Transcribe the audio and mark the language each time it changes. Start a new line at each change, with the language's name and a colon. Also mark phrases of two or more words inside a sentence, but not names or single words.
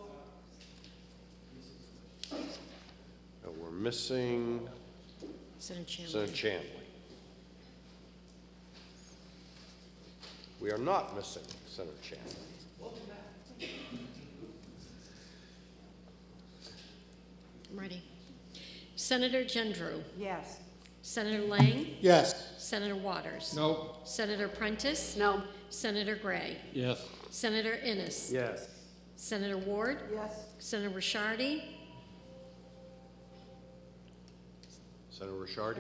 English: We're missing Senator Chandler. Senator Chandler. We are not missing Senator Chandler. I'm ready. Senator Gendreau. Yes. Senator Lang. Yes. Senator Waters. No. Senator Prentice. No. Senator Gray. Yes. Senator Innes. Yes. Senator Ward. Yes. Senator Rishardi. Senator Rishardi?